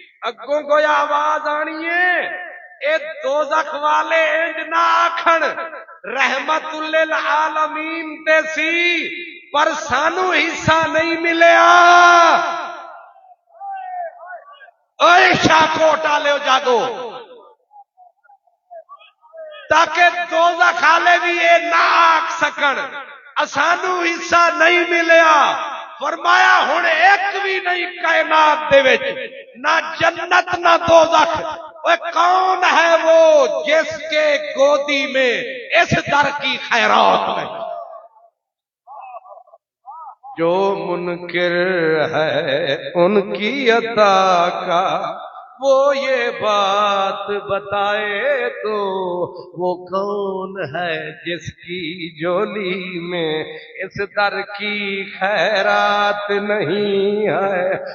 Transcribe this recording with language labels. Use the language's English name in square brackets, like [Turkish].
[Punjabi] اگوں کوئی آواز آنی ہے اے دوزخ والے انج نہ آکھن رحمت للعالمین تے سی پر سانو حصہ نہیں ملیا. اے شاکوٹ والے جاگو تاکہ دوزخ والے بھی یہ نہ آکھ سکن اسانو حصہ نہیں ملیا. فرمایا ہن ایک بھی نہیں کائنات دے وچ نہ جنت نہ دوزخ. [Urdu] وہ کون ہے وہ جس کے گودی میں اس در کی خیرات ہے. جو منکر ہے ان کی عطا کا وہ یہ بات بتائے تو وہ کون ہے جس کی جولی میں اس در کی خیرات نہیں ہے.